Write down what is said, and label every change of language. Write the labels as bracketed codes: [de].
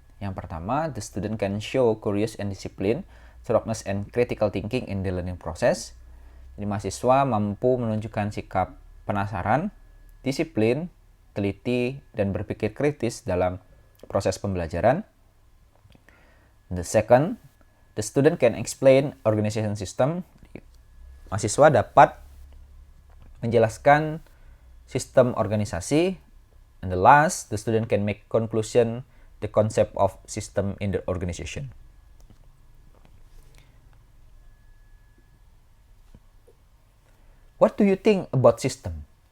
[id] Yang pertama, [en] the student can show curious and discipline, thoroughness and critical thinking in the learning process. [id] Jadi mahasiswa mampu menunjukkan sikap penasaran, disiplin, teliti, dan berpikir kritis dalam proses pembelajaran. [en] The second, the student can explain organization system. [id] Mahasiswa dapat menjelaskan sistem organisasi. [en] And the last, the student can make conclusion the concept of system in the organization. What do you think about system?